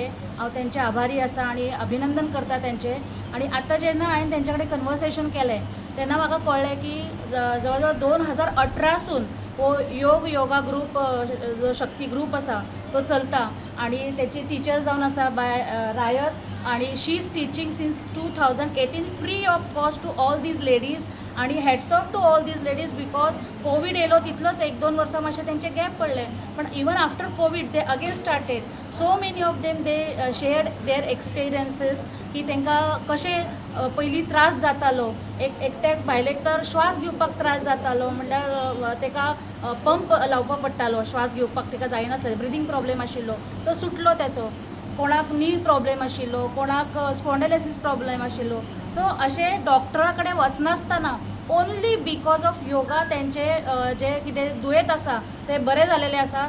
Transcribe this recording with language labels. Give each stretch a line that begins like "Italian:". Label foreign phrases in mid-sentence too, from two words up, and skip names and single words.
Konkani: हांव तेंचे आभारी आसा आणि अभिनंदन करता तेंचे। आणि आतां जेन्ना हांवें तेंच्या कडेन कन्वर्सेशन केलें तेन्ना म्हाका कळ्ळें की जवळ जवळ 2018 सून हो योगा ग्रुप जो शक्ती ग्रुप आसा तो चलता आणि त्याची टीचर जावन आसा बाय रायत आणि
English: she is teaching since 2018 free of cost to all these ladies.
Konkani: आणि
English: hats off to all these ladies because
Konkani: कोविड येलो तितलोच 1-2 वर्सां मातशे तेंचे गॅप पडले पण
English: even after
Konkani: कोविड
English: they again started so many of them they shared their experiences
Konkani: की तांकां कशें पयलीं त्रास जातालो एकट्याक भायलेक तर श्वास घेवपाक त्रास जातालो म्हणल्यार ताका पंप लावपाक पडटालो श्वास घेवपाक ताका जायनासलें
English: breathing problem
Konkani: आशिल्लो तो सुटलो त्याचो कोणाक नी प्रॉब्लेम आशिल्लो कोणाक स्पॉन्डिलायसीस प्रॉब्लेम आशिल्लो सो अशे डॉक्टरा कडेन वचनासतना
English: only because of yoga
Konkani: तेंचे जे कितें दुयेंत आसा ते बरे जालेले आसा।